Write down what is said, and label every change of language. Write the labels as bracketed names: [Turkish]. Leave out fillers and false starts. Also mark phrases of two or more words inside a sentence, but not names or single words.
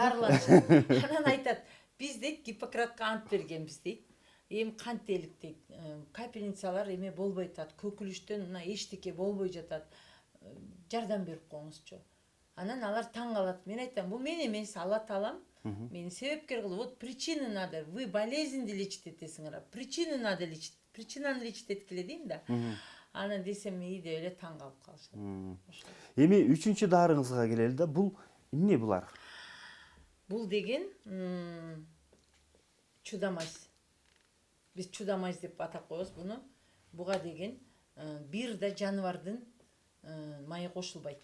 [Kyrgyz] Анан айтат, биз дейт Гиппократка ант бергенбиз дейт. Эми кантелик дейт. Капельницалар эме болбой атат, көкүлүштөн эчтеке болбой жатат. Жардам берип коюңузчу. Анан алар таң калат. Мен айтам, бул мен эмес, Алла Таалам мени себепкер кылып, [Russian] вот причины надо, вы болезньди лечить этесиңер, причины надо лечить, причинаны лечить [Kyrgyz] эткиле дейм да. Анан десем, ийде эле таң калып калышат. Эми үчүнчү дарыңызга келели да, бул эмне булар? Бул деген чудамайс. Биз чудамайс деп атап коебуз буну. Буга деген бир да жаныбардын майы кошулбайт.